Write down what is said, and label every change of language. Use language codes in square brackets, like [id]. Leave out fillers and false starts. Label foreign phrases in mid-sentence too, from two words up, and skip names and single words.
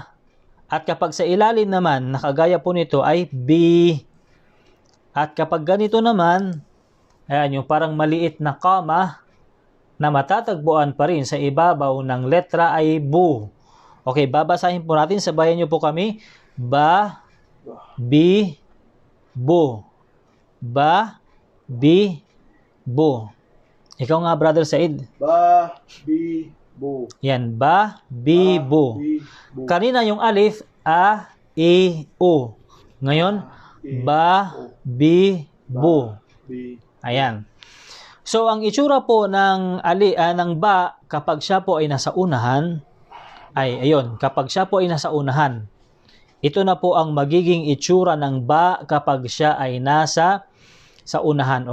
[tl] At kapag sa ilalim naman, nakagaya po nito ay B. At kapag ganito naman, ayan, yung parang maliit na comma na matatagpuan pa rin sa ibabaw ng letra ay bu. Okay, babasahin po natin. Sabayan niyo po kami. Ba, bi, bu. Ba, bi, bu. Ikaw nga, Brother Said. Ba, bi, bu. Yan, ba, bi, bu. Bu. Kanina yung alif, a, i, u. Ngayon, ba, bi, bu. Ayan. So, ang itsura po ng ba kapag siya po ay nasa unahan, kapag siya po ay nasa unahan, ito na po ang magiging itsura ng ba kapag siya ay nasa sa unahan.